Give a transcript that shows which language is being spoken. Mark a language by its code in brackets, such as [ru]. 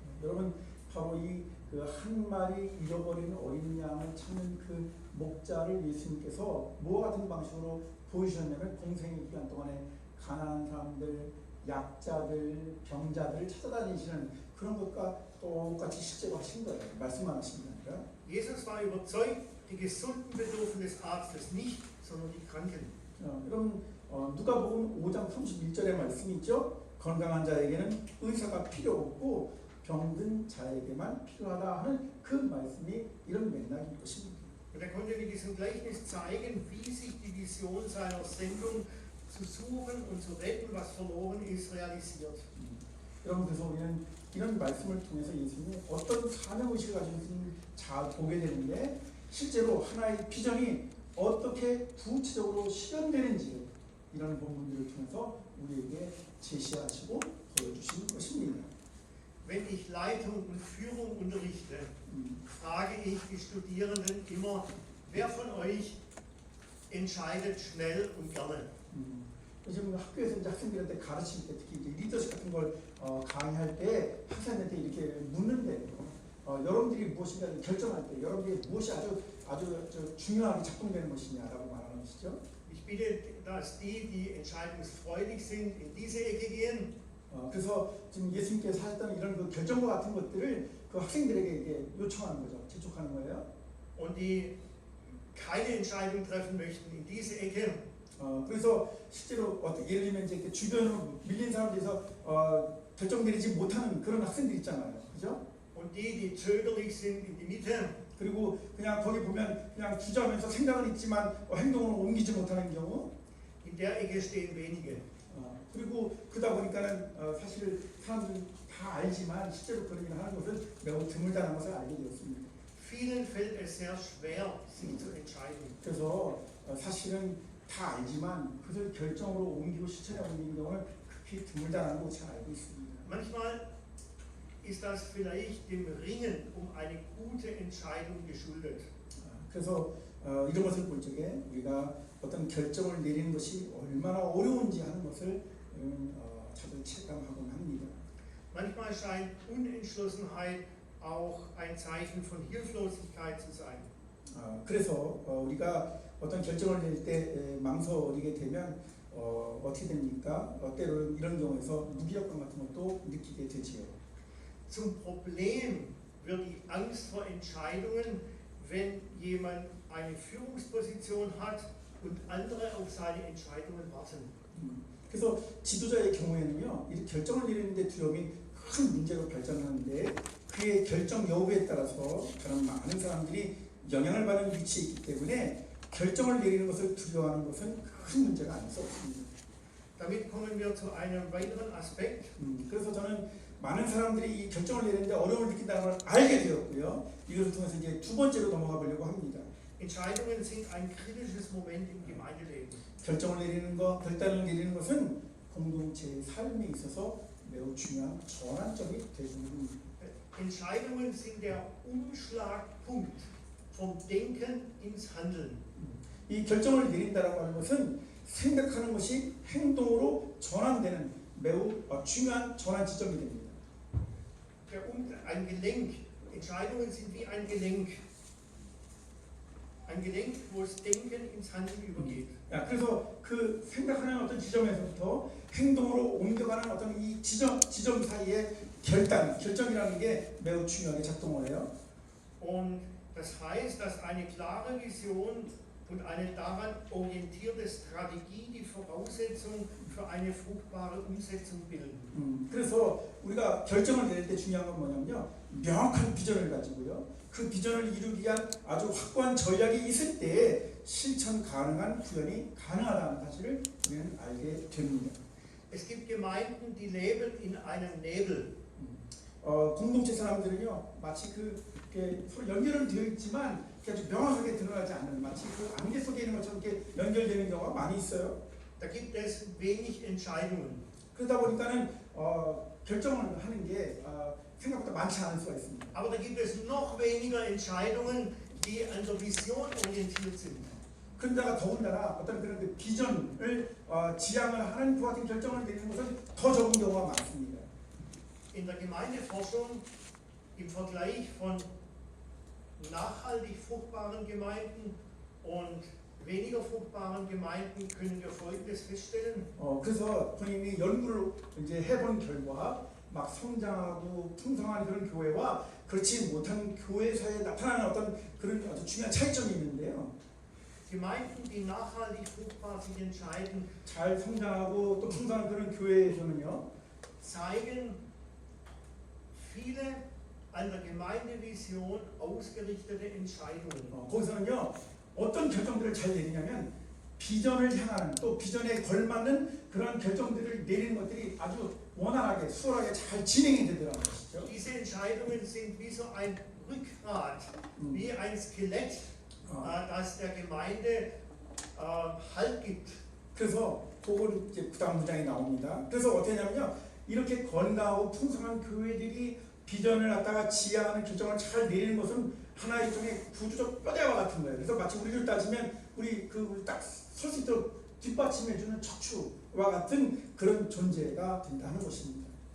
[ko] 여러분 바로 이 그 한 마리 잃어버린 어린 양을 찾는 그 목자를 예수님께서 뭐와 같은 방식으로 보여주셨냐면 공생의 기간 동안에 가난한 사람들, 약자들, 병자들을 찾아다니시는 그런 것과 똑같이 실제로 하신 거예요. 말씀만 하신 게 아니라. [de] Jesus war überzeugt, die Gesunden bedürfen des Arztes nicht, sondern die Kranken. [ko] 여러분 누가복음 5장 31절의 말씀이 있죠. 건강한 자에게는 의사가 필요 없고 병든 자에게만 필요하다 하는 그 말씀이 이런 맥락인 것입니다. [de] Und er konnte mit diesem Gleichnis zeigen, wie sich die Vision seiner Sendung zu suchen und zu retten, was verloren ist, realisiert. [ko] 여러분 그래서 우리는 이런 말씀을 통해서 예수님이 어떤 사명의식을 가지고 있는지 잘 보게 되는데 실제로 하나의 비전이 어떻게 구체적으로 실현되는지 이런 본문들을 통해서 우리에게 제시하시고 보여주시는 것입니다. [de] Wenn ich Leitung und Führung unterrichte, frage ich die Studierenden immer, wer von euch entscheidet schnell und gerne? [ko] 요즘 학교에서 이제 학생들한테 가르칠 때 특히 이제 리더십 같은 걸 강의할 때 학생한테 이렇게 묻는데 여러분들이 무엇인가 결정할 때 여러분들이 무엇이 아주 중요하게 작동되는 것이냐라고 말하는 것이죠. [de] Ich bitte, dass die entscheidungsfreudig sind, in diese Ecke gehen. [ko] 그래서 지금 예수님께서 하셨던 이런 그 결정과 같은 것들을 그 학생들에게 이렇게 요청하는 거죠. 재촉하는 거예요. [de] Und die keine Entscheidung treffen möchten, in diese Ecke. [ko] 그래서 실제로 예를 들면 이제 주변으로 밀린 사람들에서 결정 내리지 못하는 그런 학생들 있잖아요. 그죠? [de] Und die zögerlich sind, in die Mitte. [ko] 그리고 그냥 거기 보면 그냥 주저하면서 생각은 있지만 행동으로 옮기지 못하는 경우. [de] In der Ecke stehen wenige. [ko] 그리고 그러다 보니까는 사실 사람들이 다 알지만 실제로 그런 일을 하는 것은 매우 드물다는 것을 알게 되었습니다. [de] Vielen fällt es sehr schwer, sich zu entscheiden. [ko] 그래서 사실은 다 알지만 그것을 결정으로 옮기고 실천에 옮기는 경우는 극히 드물다는 거 잘 알고 있습니다. [de] Manchmal ist das vielleicht dem Ringen um eine gute Entscheidung geschuldet. [ko] 그래서 이런 것을 볼 적에 우리가 어떤 결정을 내리는 것이 얼마나 어려운지 하는 것을 자주 체감하곤 합니다. [de] Manchmal scheint Unentschlossenheit auch ein Zeichen von Hilflosigkeit zu sein. [ko] 그래서 우리가 어떤 결정을 낼 때 망설이게 되면 어떻게 됩니까? 때로는 이런 경우에서 무기력감 같은 것도 느끼게 되지요. [de] Zum Problem wird die Angst vor Entscheidungen, wenn jemand eine Führungsposition hat und andere auf seine Entscheidungen warten. [ko] 그래서 지도자의 경우에는요, 이 결정을 내리는데 두려움이 큰 문제로 발전하는데 그의 결정 여부에 따라서 그런 많은 사람들이 영향을 받는 위치에 있기 때문에 결정을 내리는 것을 두려워하는 것은 큰 문제가 아닐 수 없습니다. [de] Damit kommen wir zu einem weiteren Aspekt. [ko] 그래서 저는 많은 사람들이 이 결정을 내리는데 어려움을 느낀다는 걸 알게 되었고요. 이것을 통해서 이제 두 번째로 넘어가 보려고 합니다. [de] Entscheidungen sind ein kritisches Moment im Gemeindeleben. [ko] 결정을 내리는 것, 결단을 내리는 것은 공동체의 삶에 있어서 매우 중요한 전환점이 되는 겁니다. [de] Entscheidungen sind der Umschlagpunkt vom Denken ins Handeln. [ko] 이 결정을 내린다라고 하는 것은 생각하는 것이 행동으로 전환되는 매우 중요한 전환 지점이 됩니다. [de] Ein Gelenk. Entscheidungen sind wie ein Gelenk. Ein Gelenk, wo das Denken ins Handeln übergeht. [ko] 그래서 그 생각하는 어떤 지점에서부터 행동으로 옮겨가는 어떤 이 지점 사이에 결정이라는 게 매우 중요하게 작동을 해요. [de] Und das heißt, dass eine klare Vision und eine daran orientierte Strategie die Voraussetzung für eine fruchtbare Umsetzung bilden. [ko] 그래서 우리가 결정을 내릴 때 중요한 건 뭐냐면요, 명확한 비전을 가지고요, 그 비전을 이루기 위한 아주 확고한 전략이 있을 때 실천 가능한 구현이 가능하다는 사실을 우리는 알게 됩니다. [de] Es gibt Gemeinden, die leben in einem Nebel. [ko] 공동체 사람들은요, 마치 서로 연결은 되어 있지만 아주 명확하게 드러나지 않는 마치 그 안개 속에 있는 것처럼 이렇게 연결되는 경우가 많이 있어요. [de] Da gibt es wenig Entscheidungen. [ko] 그러다 보니까는 결정을 하는 게 생각보다 많지 않을 수가 있습니다. [de] Aber da gibt es noch weniger Entscheidungen, die an der Vision orientiert sind. [ko] 그런데다가 더군다나 어떤 그런 그 비전을 지향을 하는 그 같은 결정을 내리는 것은 더 적은 경우가 많습니다. [de] in der Gemeindeforschung im Vergleich von nachhaltig fruchtbaren Gemeinden und weniger fruchtbaren Gemeinden können wir Folgendes feststellen. [ko] 그래서 본인이 연구를 이제 해본 결과 막 성장하고 풍성한 그런 교회와 그렇지 못한 교회 사이에 나타나는 어떤 그런 아주 중요한 차이점이 있는데요. [de] Gemeinden, die nachhaltig fruchtbar sich entscheiden, [ko] 잘 성장하고 또 풍성한 그런 교회에서는요. [de] zeigen viele an der Gemeindevision ausgerichtete Entscheidungen. [ko] 거기서는요. 어떤 결정들을 잘 내리냐면 비전을 향하는 또 비전에 걸맞는 그런 결정들을 내리는 것들이 아주 원활하게 수월하게 잘 진행이 되더라는 것이죠. [de] Diese Entscheidungen sind wie so ein Rückgrat, wie ein Skelett, das der Gemeinde Halt gibt. [ko] 그래서 그걸 이제 그다음 문장에 나옵니다. 그래서 어떻게 하냐면요. 이렇게 건강하고 풍성한 교회들이 비전을 갖다가 지향하는 결정을 잘 내리는 것은 하나의 일종의 구조적 뼈대와 같은 거예요. 그래서 마치 우리를 따지면 우리 딱 설 수 있도록 뒷받침해주는 척추와 같은 그런 존재가 된다는 것입니다.